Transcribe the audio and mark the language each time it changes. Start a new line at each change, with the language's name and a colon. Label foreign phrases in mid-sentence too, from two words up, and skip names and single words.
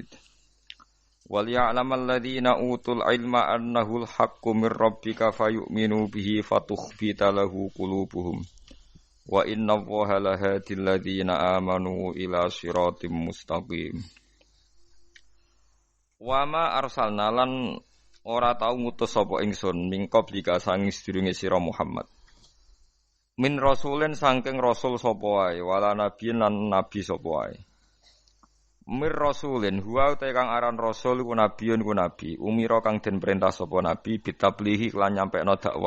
Arabic: وليعلم الذين أوتوا العلم أنه الحق من ربك فيؤمنوا به فتخبت له قلوبهم وإن الله لهاد الذين آمنوا إلى صراط مستقيم. وما أرسلنا
Javanese: lan ora tau ngutus sapa ingsun
Arabic: من قبلك
Javanese: sanging sedurunge sira Muhammad.
Arabic: من رسول
Javanese: saking rasul sapa wae,
Arabic: ولا نبي
Javanese: lan nabi sapa wae.
Arabic: من رسول هو
Javanese: te kang aran rasul ku nabiyun ku nabi, umira kang den perintah sapa nabi bitablihi lan nyampekno dakwah.